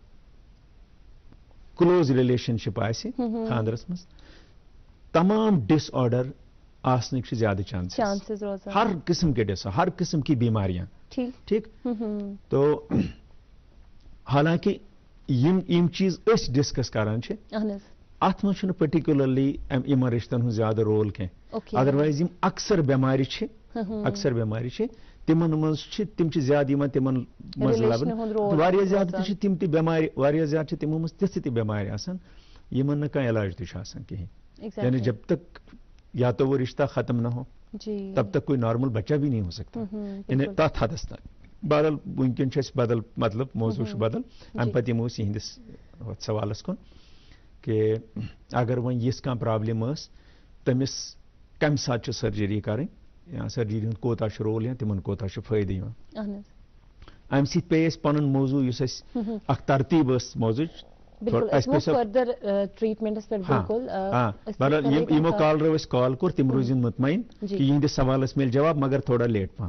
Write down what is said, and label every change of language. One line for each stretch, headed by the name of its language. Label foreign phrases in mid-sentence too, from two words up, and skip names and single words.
English: close relationship
Kashmiri: آسہِ خاندرس منٛز تمام ڈس آرڈر آسنٕکۍ چھِ زیادٕ چانسز
Urdu: ہر قسم کے ڈس ہر قسم کی بیماریاں
Kashmiri: ٹھیک تو حالانکہ یم چیز أسۍ ڈسکس کران چھِ اتھ منٛز چھُنہٕ پٔرٹِکیوٗلرلی یِمن رشتن ہُنٛد زیادٕ رول کینٛہہ ادروایز یم اکثر بٮ۪مارِ چھِ تمن منٛز چھِ تِم چھِ زیادٕ یِوان تمن منٛز لبنہٕ واریاہ زیادٕ تہِ چھِ تِم تہِ بٮ۪مارِ واریاہ زیادٕ چھِ تِمو منٛز تِژھٕ تہِ بٮ۪مارِ آسان یِمن نہٕ کانٛہہ علاج تہِ چھُ آسان کِہیٖنۍ
Urdu: یعنی جب تک یا تو وہ رشتہ ختم نہ ہو تب تک کوئی نارمل بچہ بھی نہیں ہو سکتا یعنی
Kashmiri: تتھ حدس تام بدل ونکن چھِ أسۍ بدل مطلب موضوع چھُ بدل امہِ پتہٕ یِمو أسۍ یِہنٛدِس سوالس کُن کہ اگر وۄنۍ یِژھ کانٛہہ پرابلم ٲس تٔمِس کمہِ ساتہٕ چھِ سٔرجری کرٕنۍ یا سٔرجری ہُنٛد کوتاہ چھُ رول یا تِمن کوتاہ چھُ فٲیدٕ یِوان امہِ سۭتۍ پیٚیہِ اَسہِ پنُن موضوع یُس اَسہِ اکھ ترتیٖب ٲس موضوعٕچ یِمو کالرو أسۍ کال کوٚر تِم روٗزِن مطمعین کہِ یِہنٛدِس سوالس میلہِ جواب مگر تھوڑا لیٹ پہم